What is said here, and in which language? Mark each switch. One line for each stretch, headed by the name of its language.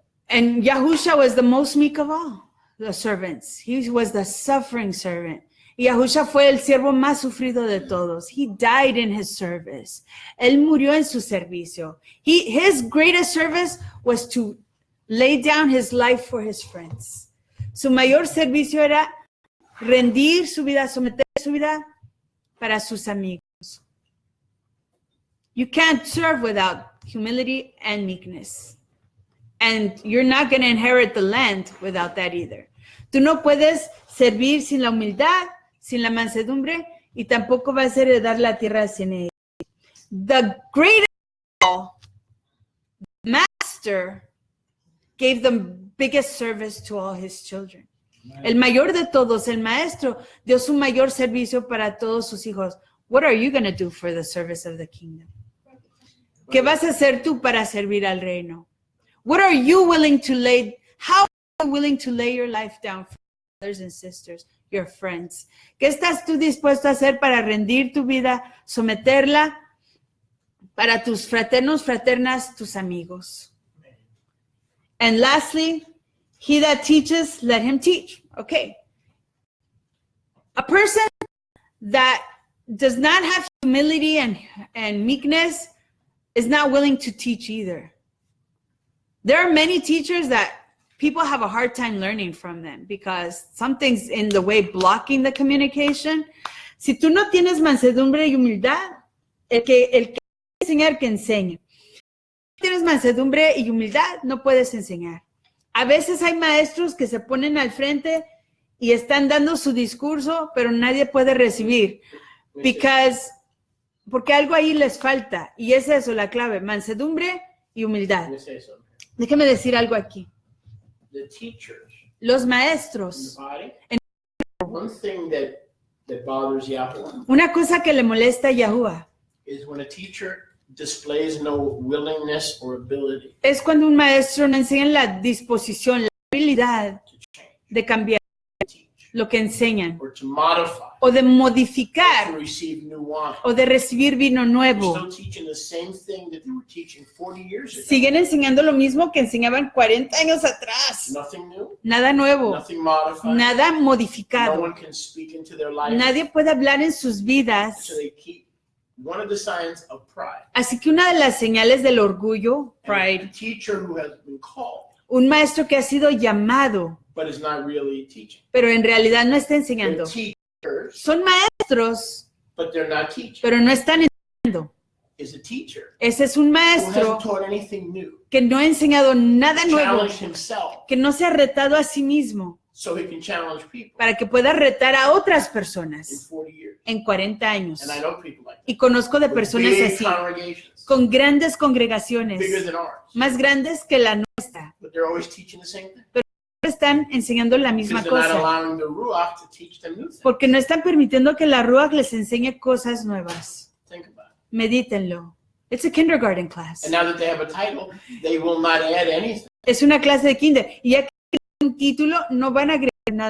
English: And Yahusha was the most meek of all the servants. He was the suffering servant.
Spanish: Y Yahusha fue el siervo más sufrido de todos.
English: He died in his service.
Spanish: Él murió en su servicio.
English: His greatest service was to lay down his life for his friends.
Spanish: Su mayor servicio era rendir su vida, someter su vida para sus amigos.
English: You can't serve without humility and meekness. And you're not going to inherit the land without that either.
Spanish: Tú no puedes servir sin la humildad, sin la mansedumbre, y tampoco vas a heredar la tierra sin ella.
English: The greatest of all, the master gave the biggest service to all his children.
Spanish: El mayor de todos, el maestro, dio su mayor servicio para todos sus hijos.
English: What are you going to do for the service of the kingdom?
Spanish: ¿Qué vas a hacer tú para servir al reino?
English: What are you willing to lay, how are you willing to lay your life down for brothers and sisters, your friends?
Spanish: ¿Qué estás tú dispuesto a hacer para rendir tu vida, someterla para tus fraternos, fraternas, tus amigos?
English: And lastly, he that teaches, let him teach. Okay. A person that does not have humility and meekness is not willing to teach either. There are many teachers that people have a hard time learning from them because something's in the way blocking the communication.
Spanish: Si tú no tienes mansedumbre y humildad, el que enseñar, que enseñe. Si tienes mansedumbre y humildad, no puedes enseñar. A veces hay maestros que se ponen al frente y están dando su discurso, pero nadie puede recibir. Porque algo ahí les falta. Y es eso la clave, mansedumbre y humildad. Déjeme decir algo aquí.
English: The teachers,
Spanish: Los maestros.
English: one thing that bothers Yahuwah
Spanish: Una cosa que le molesta a Yahuwah
English: is when a teacher displays no willingness or ability
Spanish: es cuando un maestro no enseña la disposición, la habilidad
English: to change,
Spanish: de cambiar
English: teach,
Spanish: lo que enseñan
English: or to modify,
Spanish: o de
English: or to
Spanish: modificar
English: receive new wine.
Spanish: o de recibir vino
English: They're
Spanish: nuevo.
English: still teaching the same thing that they were teaching 40 years ago.
Spanish: Siguen enseñando lo mismo que enseñaban 40 años atrás.
English: Nothing new,
Spanish: Nada nuevo,
English: nothing modified.
Spanish: nada
English: No
Spanish: modificado.
English: one can speak into their life.
Spanish: Nadie puede hablar en sus vidas.
English: So they keep one of the signs of pride.
Spanish: Así que una de las señales del orgullo,
English: And a pride, teacher who has been called
Spanish: un maestro que ha sido llamado,
English: but is not really teaching.
Spanish: pero en realidad no está
English: They're
Spanish: enseñando.
English: teachers,
Spanish: Son maestros,
English: but they're not teaching.
Spanish: pero no están enseñando.
English: Is a teacher
Spanish: Ese es un
English: who
Spanish: maestro
English: hasn't taught anything new.
Spanish: que no ha enseñado nada nuevo,
English: Challenge himself
Spanish: que no se ha retado a sí mismo
English: so he can challenge people
Spanish: para que pueda retar a otras
English: in
Spanish: personas
English: 40 years.
Spanish: en 40 años.
English: And I know people like that.
Spanish: Y conozco de
English: With
Spanish: personas
English: big
Spanish: así,
English: congregations,
Spanish: con grandes
English: bigger
Spanish: congregaciones,
English: than ours.
Spanish: más grandes que la nuestra,
English: But they're always teaching the same thing.
Spanish: están enseñando la misma
English: Because they're not
Spanish: cosa,
English: allowing the Ruach to teach them new things.
Spanish: porque no están permitiendo que la Ruach les enseñe cosas nuevas.
English: Think about it.
Spanish: Medítenlo.
English: It's a kindergarten class. And now that they have a title, they will not add anything
Spanish: Es una clase de kinder. Y ya que tienen un título, no van a agregar nada